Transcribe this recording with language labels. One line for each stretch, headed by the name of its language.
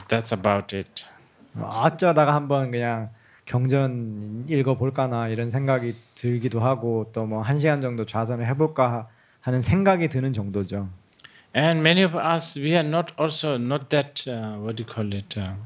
English: That's about it.
Korean: 어쩌다가 한번 그냥 경전 읽어볼까나 이런 생각이 들기도 하고 또 뭐 1시간 정도 좌선을 해볼까 하는 생각이 드는 정도죠.
English: And many of us, we are not that what do you call it?